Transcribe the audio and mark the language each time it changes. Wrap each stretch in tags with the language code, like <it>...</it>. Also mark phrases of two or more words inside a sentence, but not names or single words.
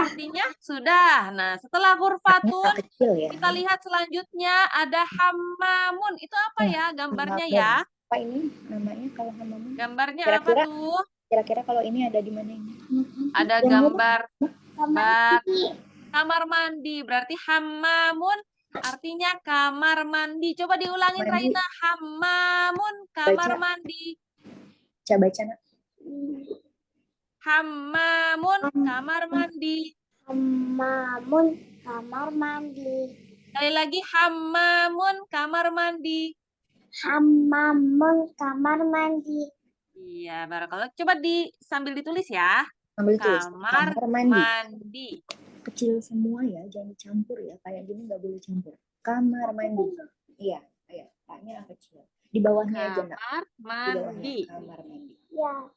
<id>Artinya sudah. Nah, setelah ghurfatun Kecil ya. kita lihat selanjutnya ada hammamun. Itu apa ya gambarnya ya? Apa ini namanya kalau hammamun? Gambarnya Kira-kira- apa tuh? Kira-kira kalau ini ada di mana ini? Ada Yang gambar Kamar kamar mandi. Berarti hammamun artinya kamar mandi. Coba diulangin Mandi. Raina. Hammamun kamar Baca. mandi. Coba baca nak. Hammamun kamar mandi. Hammamun kamar mandi. Sekali lagi hammamun kamar mandi. Hammamun kamar mandi. Iya, barakallah. Coba sambil ditulis ya. Ambil tulis. Kamar mandi. mandi. Kecil semua ya, jangan dicampur ya. Kayak gini nggak boleh campur. Kamar mandi. Iya, ayo. Tanya kecil. Di bawahnya aja nak. Kamar Di bawahnya mandi. kamar mandi. Ya.</id>